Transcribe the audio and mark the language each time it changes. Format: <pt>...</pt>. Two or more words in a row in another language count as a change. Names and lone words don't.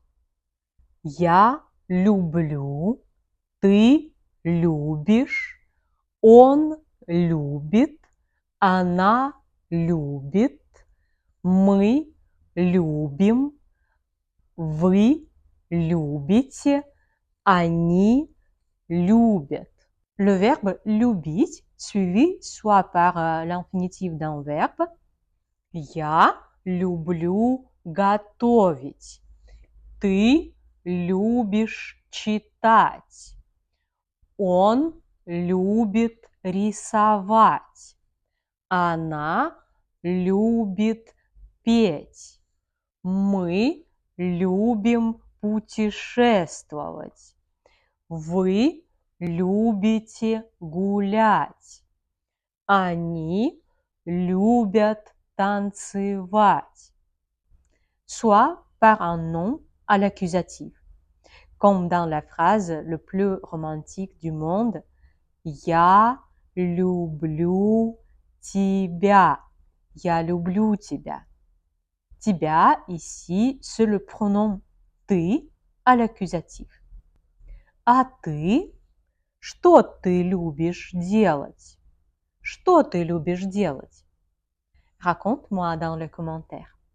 <ru>Я люблю, ты любишь, он любит, она любит, мы любим, вы любите, они любят.</ru> <fr>Le verbe любить suivi soit par l'infinitif d'un verbe.</fr> <ru>Я люблю готовить. Ты любишь читать. Он любит рисовать. Она любит петь. Мы любим путешествовать. Вы любите гулять. Они любят танцевать.</ru> <fr>Soit par un nom à l'accusatif, comme dans la phrase le plus romantique du monde,</fr> <ru>Я люблю тебя. Я люблю тебя. Тебя</ru> <fr>ici, c'est le pronom ты à l'accusatif.</fr> <ru>А ты? Что ты любишь делать? Что ты любишь делать?</ru> <fr>Raconte-moi dans les commentaires.</fr>